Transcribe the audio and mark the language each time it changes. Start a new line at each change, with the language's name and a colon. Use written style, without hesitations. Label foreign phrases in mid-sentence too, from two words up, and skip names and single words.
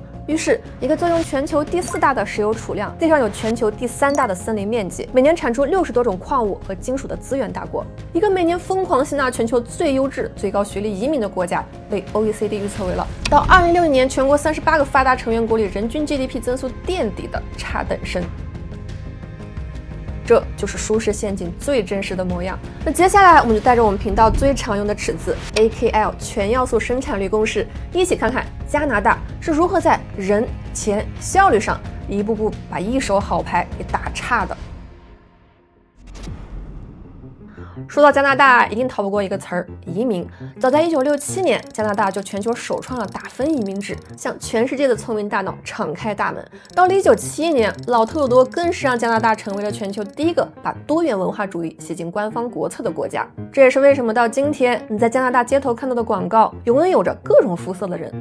Chinese: 於是，一個坐擁全球第4大的石油儲量，地上有全球第3大的森林面積，每年產出60多種礦物和金屬的資源大國，一個每年瘋狂吸納全球最優質、最高學歷移民的國家，被 OECD 預測為了到2060年全國38個發達成員國裡人均 GDP 增速墊底的差等生。這就是舒適陷阱最真實的模樣。那接下来我們就帶着我们頻道最常用的尺子 AKL 全要素生產率公式，一起看看加拿大是如何在人、錢、效率上一步步把一手好牌給打差的。說到加拿大，一定逃不過一個詞兒——移民。早在1967年，加拿大就全球首創了打分移民制，向全世界的聰明大腦敞開大門。到了1971年，老特魯多更是讓加拿大成為了全球第一個把多元文化主義寫進官方國策的國家。這也是為什麼到今天你在加拿大街頭看到的廣告永遠有着各種膚色的人。